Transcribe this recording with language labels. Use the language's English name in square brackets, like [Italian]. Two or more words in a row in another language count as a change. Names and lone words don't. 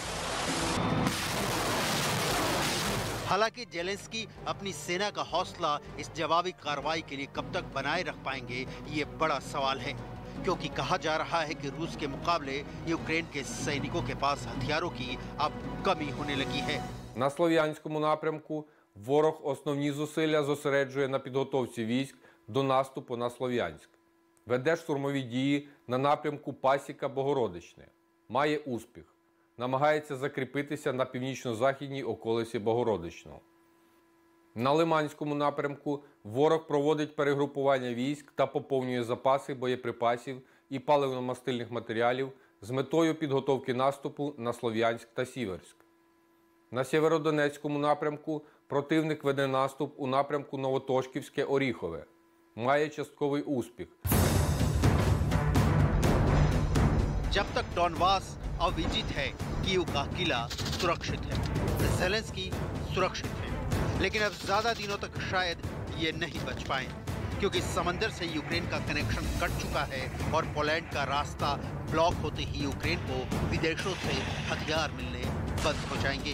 [Hindi] हालांकि ज़ेलेंस्की अपनी सेना का हौसला इस जवाबी कार्रवाई के लिए कब तक बनाए रख पाएंगे, ये बड़ा सवाल है, क्योंकि कहा जा रहा है कि रूस के मुकाबले यूक्रेन के सैनिकों के पास हथियारों की अब कमी होने लगी है। [Ukrainian] На Слов'янському напрямку ворог основні зусилля зосереджує на підготовці військ до наступу на Слов'янськ. Веде штурмові дії на напрямку Пасіка-Богородичне. Має успіх. Намагається закріпитися на північно-західній околиці Богородичного. На Лиманському напрямку ворог проводить перегрупування військ та поповнює запаси боєприпасів і паливно-мастильних матеріалів з метою підготовки наступу на Слов'янськ та Сіверськ. На Сєвєродонецькому напрямку противник веде наступ у напрямку Новотошківське-Оріхове. має частковий успіх. [Hindi] जब तक डॉनबास अविजित है, कीव का किला सुरक्षित है, ज़ेलेंस्की सुरक्षित है। लेकिन अब ज्यादा दिनों तक शायद ये नहीं बच पाए, क्योंकि समंदर से यूक्रेन का कनेक्शन कट चुका है और पोलैंड का रास्ता ब्लॉक होते ही यूक्रेन को विदेशों से हथियार मिलने बंद हो जाएंगे।